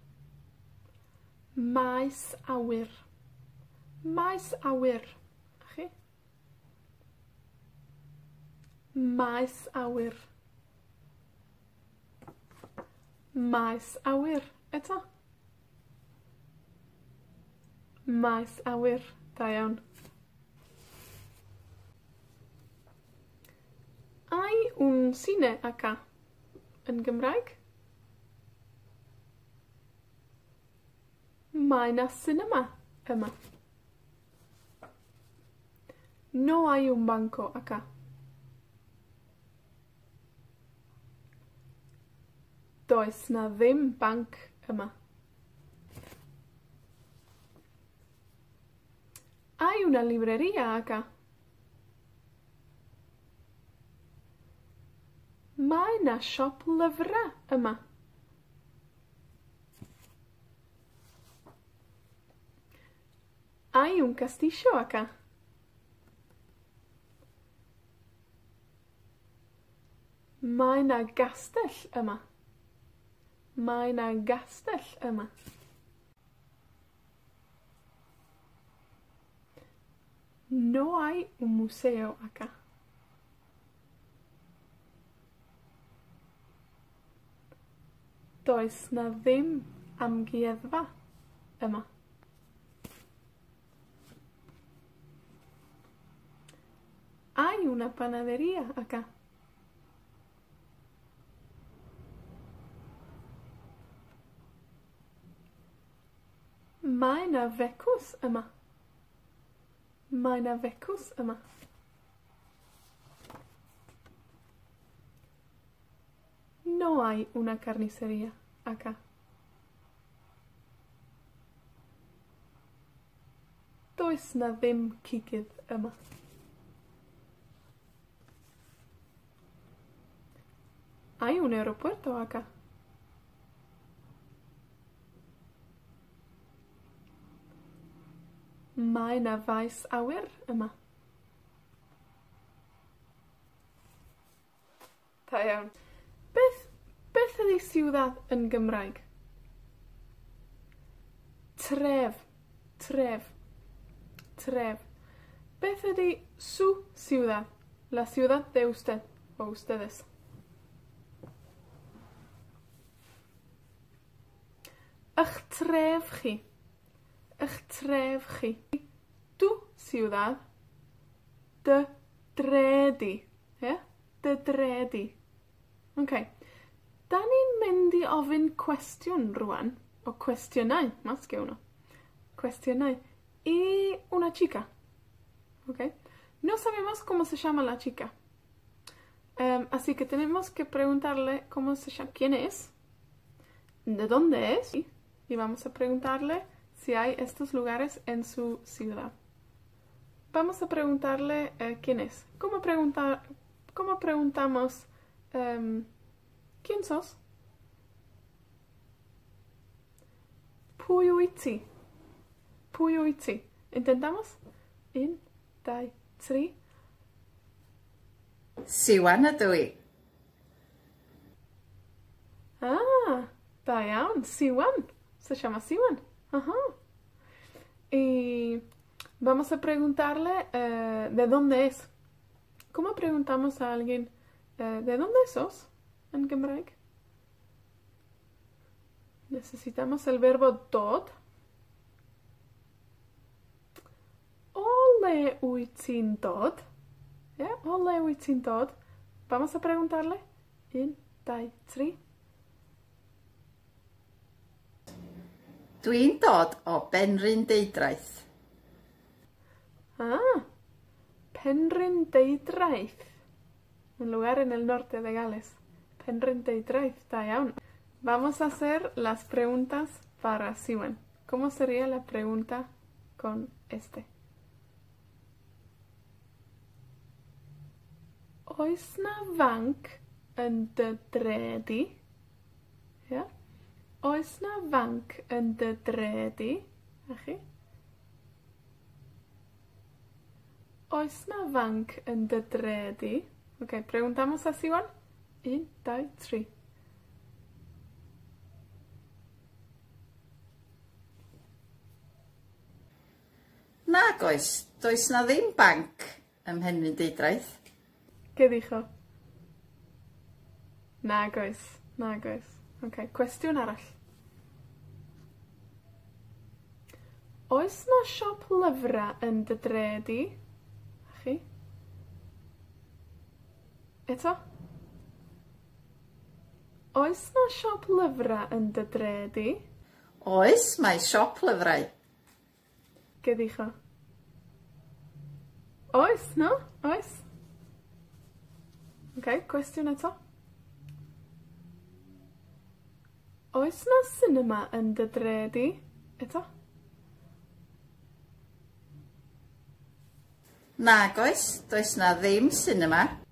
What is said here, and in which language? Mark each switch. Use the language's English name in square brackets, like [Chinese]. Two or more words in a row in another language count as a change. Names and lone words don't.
[Welsh] Maes awyr. Maes awyr. Chi? Maes awyr. Maes awyr. Eto. Maes awyr. Da iawn. [Spanish] Hay un cine acá. [Welsh] Yn Gymraeg? Mae 'na sinema yma. [Spanish] No hay un banco acá. [Welsh] Does 'na ddim banc yma. [Spanish] Hay una librería acá. [Welsh] Mae 'na siop lyfrau yma. [Spanish] Hay un castillo acá. [Welsh] Mae 'na gastell yma. Mae 'na gastell yma. [Spanish] No hay un museo acá. [Welsh] Does 'na ddim amgueddfa yma. [Spanish] Hay una panadería acá. [Welsh] Mae 'na fecws yma. Mae 'na fecws yma. [Spanish] No hay una carnicería acá. [Welsh] Does 'na ddim cigydd yma. [Spanish] Hay un aeropuerto acá. [Welsh] Mae 'na faes awyr yma. Da iawn. Beth ydi ciudad yn Gymraeg? Tref. Tref. Tref. Beth ydi [Spanish] su ciudad? La ciudad de usted o ustedes. [Welsh] Ych tref chi. Ych tref chi. [Spanish] Tu ciudad. [Welsh] Dy dredi. Ie? Dy dredi. Okay. Da ni'n mynd i ofyn cwestiwn rwan, o cwestiynau, [Spanish] más que uno, cuestionar, y una chica. ¿Ok? No sabemos cómo se llama la chica. Así que tenemos que preguntarle cómo se llama, quién es, de dónde es, y vamos a preguntarle si hay estos lugares en su ciudad. Vamos a preguntarle quién es. ¿Cómo preguntamos quién sos? [Welsh] Pwy wyt ti? Pwy wyt ti? Intentamos? 1, 2, 3. Siwan ydw i. Ah, da iawn. Siwan. [Spanish] Se llama Siwan. Ajá. Y vamos a preguntarle de dónde es. ¿Cómo preguntamos a alguien de dónde sos en Gymraeg? Necesitamos el verbo dod. [Welsh] O le wyt ti'n dod? Yeah, o le wyt ti'n dod? [Spanish] Vamos a preguntarle. 1, 2, 3. [Welsh] Dwi'n dod o Benrhyn Deudraeth. Ah, Penrhyn Deudraeth. [Spanish] un lugar en el norte de Gales. [Welsh] Penrhyn Deudraeth, da iawn. [Spanish] Vamos a hacer las preguntas para Siwan. ¿Cómo sería la pregunta con este? [Welsh] Oes na fanc yn dy dredi? Ia? Oes na fanc yn dy dredi? A chi? Oes na fanc yn dy dredi? [Spanish] Ok, preguntamos a Siwan. 1, 2, 3. [Welsh] Nag oes, does na ddim banc ym Mhenrhyn Deudraeth. [Spanish] ¿Qué dijo? [Welsh] Nag oes. Nag oes. Ok, cwestiwn arall. Oes na siop lyfra yn dy dredi? A chi? Eto? Oes na siop lyfra yn dy dredi? Oes, mae siop lyfrau. [Spanish] ¿Qué dijo? [Welsh] Oes, no? Oes? Ok, cwestiwn eto. Oes na cinema yn dy dredi? Eto? Nag oes, does na ddim sinema.